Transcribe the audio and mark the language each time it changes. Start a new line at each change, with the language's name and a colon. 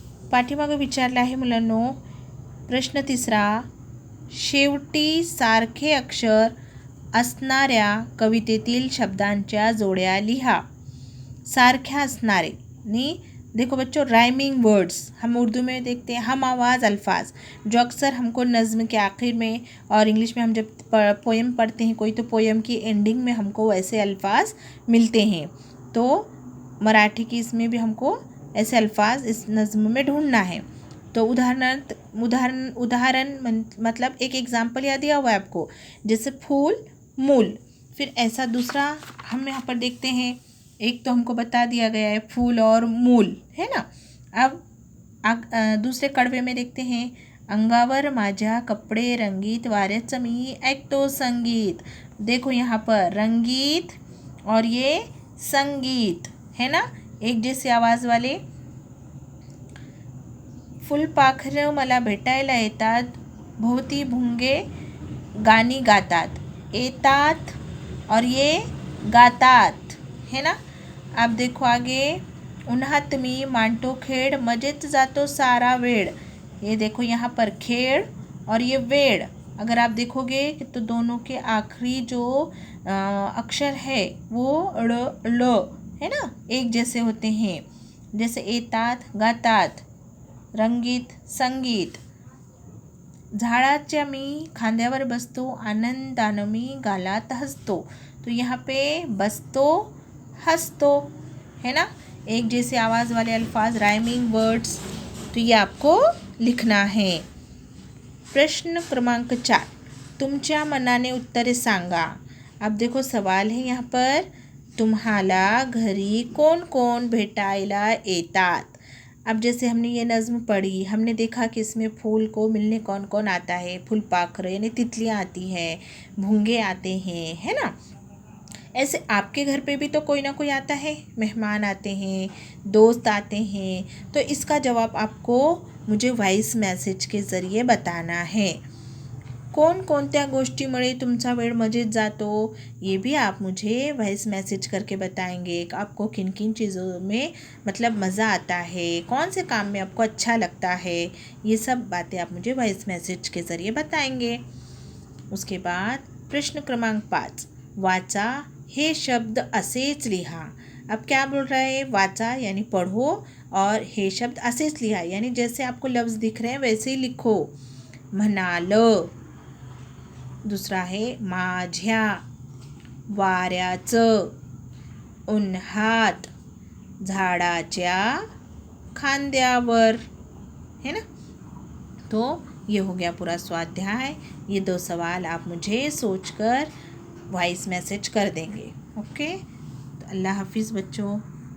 Marathi: पाठीमागे विचारले आहे मुलांनो, प्रश्न तिसरा, शेवटी सारखे अक्षर असणाऱ्या कवितेतील शब्दांच्या जोड्या लिहा। सारख्या असणारे आणि
Hindi: देखो बच्चों, राइमिंग वर्ड्स हम उर्दू में देखते हैं हम आवाज़ अल्फाज, जो अक्सर हमको नज़्म के आखिर में, और इंग्लिश में हम जब पोएम पढ़ते हैं कोई, तो पोएम की एंडिंग में हमको वैसे अल्फाज मिलते हैं। तो मराठी की इसमें भी हमको ऐसे अल्फाज इस नज़्म में ढूंढना है। तो उदाहरण उदाहरण उदाहरण मतलब एक एग्जाम्पल याद दिया हुआ है आपको, जैसे फूल मूल। फिर ऐसा दूसरा हम यहाँ पर देखते हैं, एक तो हमको बता दिया गया है फूल और मूल, है ना। अब दूसरे कड़वे में देखते हैं,
Marathi: अंगावर माझ्या कपडे रंगीत वाऱ्याचं मी ऐकतो संगीत।
Hindi: देखो यहाँ पर रंगीत और ये संगीत, है ना, एक जैसे आवाज़ वाले।
Marathi: फुलपाखरं मला भेटायला येतात, भोवती भुंगे गाणी गातात, येतात और ये गातात,
Hindi: है ना। अब देखो आगे,
Marathi: उन्हात मी मांडतो खेळ, मजेत जातो सारा वेळ।
Hindi: ये देखो यहाँ पर खेळ और ये वेळ, अगर आप देखोगे तो दोनों के आखिरी जो अक्षर है वो ल है ना, एक जैसे होते हैं। जैसे येतात गातात, रंगीत संगीत।
Marathi: झाडाच्या मी खांद्यावर बसतो, आनंदानं मी गालात हसतो।
Hindi: तो यहाँ पे बसतो हसतो, है ना, एक जैसे आवाज़ वाले अल्फाज, राइमिंग वर्ड्स। तो ये आपको लिखना है।
Marathi: प्रश्न क्रमांक 4, तुमच्या मनाने उत्तरे सांगा।
Hindi: अब देखो सवाल है यहाँ पर,
Marathi: तुम्हाला घरी कौन कौन भेटायला येतात।
Hindi: अब जैसे हमने ये नज़्म पढ़ी, हमने देखा कि इसमें फूल को मिलने कौन कौन आता है, फुलपाखरे यानी तितलियाँ आती हैं, भूंगे आते हैं, है ना। ऐसे आपके घर पे भी तो कोई ना कोई आता है, मेहमान आते हैं, दोस्त आते हैं। तो इसका जवाब आपको मुझे वॉइस मैसेज के ज़रिए बताना है।
Marathi: कोणकोणत्या गोष्टीमुळे तुमचा वेळ मजेत जातो,
Hindi: ये भी आप मुझे वॉइस मैसेज करके बताएंगे। आपको किन किन चीज़ों में मतलब मज़ा आता है, कौन से काम में आपको अच्छा लगता है, ये सब बातें आप मुझे वॉइस मैसेज के ज़रिए बताएंगे। उसके बाद
Marathi: प्रश्न क्रमांक 5, वाचा हे शब्द असेच लिहा।
Hindi: अब क्या बोल रहा है, वाचा यानी पढ़ो, और
Marathi: हे शब्द असेच लिहा
Hindi: यानी जैसे आपको लफ्ज़ दिख रहे हैं वैसे ही लिखो। म्हणालं, दूसरा है माझ्या, वाऱ्याचं, उन्हात, झाडाच्या खांद्यावर, है ना। तो ये हो गया पूरा स्वाध्याय। ये 2 सवाल आप मुझे सोचकर वॉइस मैसेज कर देंगे। ओके, तो अल्लाह हाफिज़ बच्चों।